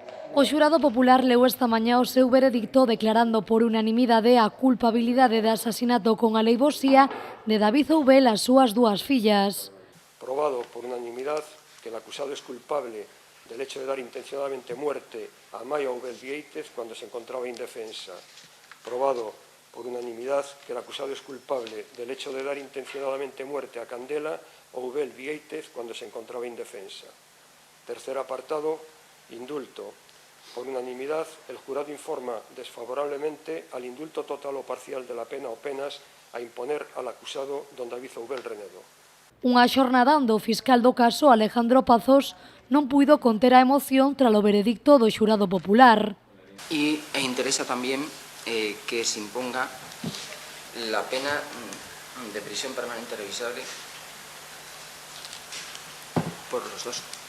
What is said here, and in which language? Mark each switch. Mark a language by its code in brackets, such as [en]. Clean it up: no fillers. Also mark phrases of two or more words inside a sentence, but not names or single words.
[gl] O xurado popular leu esta mañá o seu veredicto declarando por unanimidade a culpabilidade de asasinato con aleivosía de David Oubel e as súas dúas fillas. [es] Probado por unanimidad que el acusado es culpable del hecho de dar intencionadamente muerte a Amaia Oubel Viéitez cuando se encontraba indefensa. Probado por unanimidad que el acusado es culpable del hecho de dar intencionadamente muerte a Candela Oubel Viéitez cuando se encontraba indefensa. Tercer apartado, indulto. Por unanimidad, el jurado informa desfavorablemente al indulto total o parcial de la pena o penas a imponer al acusado don David Oubel Renedo. [gl] Unha xornada onde o fiscal do caso, Alejandro Pazos, non puido conter a emoción tras o veredicto do xurado popular. [es] E interesa también que se imponga la pena de prisión permanente revisable por los dos.